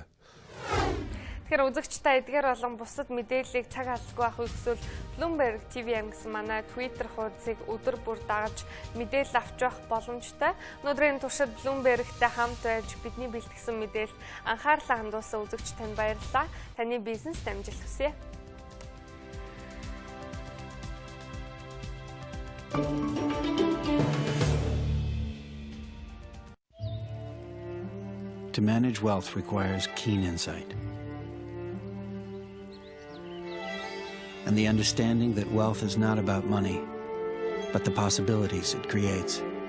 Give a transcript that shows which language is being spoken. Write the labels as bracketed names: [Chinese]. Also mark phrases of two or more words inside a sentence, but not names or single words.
[Mongolian] Тэгэхээр үзэгчтэй эдгээр болон бусад мэдээллийг цаг алдалгүй авах эсвэл Bloomberg TVM гэсэн манай Twitter хуудсыг өдөр бүр дагаж мэдээлэл авч явах боломжтой. Өнөөдрийн туршид Bloomberg-тэй хамт байж бидний бэлтгэсэн мэдээлэл анхаарлаа хандуулсан үзэгч танд баярлалаа. Таны бизнест амжилт хүсье. [English] To manage wealth requires keen insight and the understanding that wealth is not about money, but the possibilities it creates.